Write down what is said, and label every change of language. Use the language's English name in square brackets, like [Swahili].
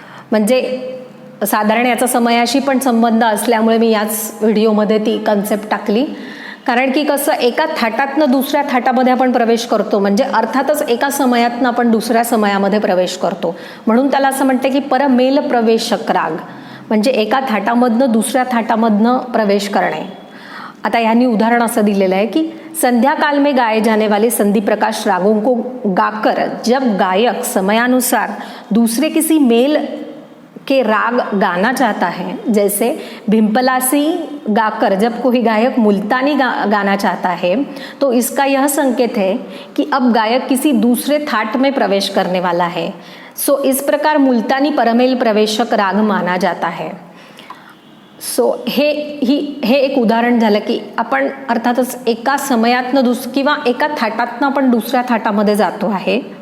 [Marathi] म्हणजे साधारण याचा समयाशी पण संबंध असल्यामुळे मी याच व्हिडिओमध्ये ती कन्सेप्ट टाकली, कारण की कसं एका थाटातनं दुसऱ्या थाटामध्ये आपण प्रवेश करतो म्हणजे अर्थातच एका समयातनं आपण दुसऱ्या समयामध्ये प्रवेश करतो, म्हणून त्याला असं म्हणते की परमेल प्रवेशक राग म्हणजे एका थाटामधनं दुसऱ्या थाटामधनं प्रवेश करणे. आता ह्यांनी उदाहरण असं दिलेलं आहे की [Hindi] संध्या काल में गाए जाने वाले संधि प्रकाश रागों को गाकर जब गायक समयानुसार दूसरे किसी मेल के राग गाना चाहता है, जैसे भिम्पलासी गाकर जब कोई गायक मुल्तानी गाना चाहता है, तो इसका यह संकेत है कि अब गायक किसी दूसरे थाट में प्रवेश करने वाला है. सो इस प्रकार मुल्तानी परमेल प्रवेशक राग माना जाता है. [Marathi] सो हे एक उदाहरण झालं की आपण अर्थातच एका समयातनं किंवा एका थाटातनं आपण दुसऱ्या थाटामध्ये जातो आहे.